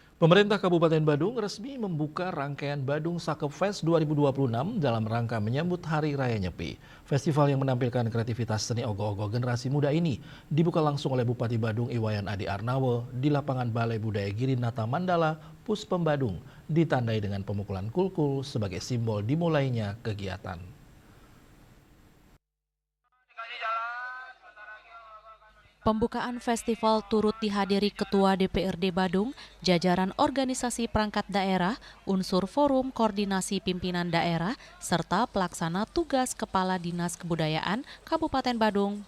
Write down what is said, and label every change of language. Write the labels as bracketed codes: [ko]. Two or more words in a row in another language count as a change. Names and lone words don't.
[id] Pemerintah Kabupaten Badung resmi membuka rangkaian Badung Sakep Fest 2026 dalam rangka menyambut Hari Raya Nyepi. Festival yang menampilkan kreativitas seni ogoh-ogoh generasi muda ini dibuka langsung oleh Bupati Badung Iwayan Adi Arnawo di lapangan Balai Budaya Girinata Mandala, Puspem Badung, ditandai dengan pemukulan kulkul sebagai simbol dimulainya kegiatan. Pembukaan festival turut dihadiri Ketua DPRD Badung, jajaran organisasi perangkat daerah, unsur forum koordinasi pimpinan daerah, serta pelaksana tugas Kepala Dinas Kebudayaan Kabupaten Badung.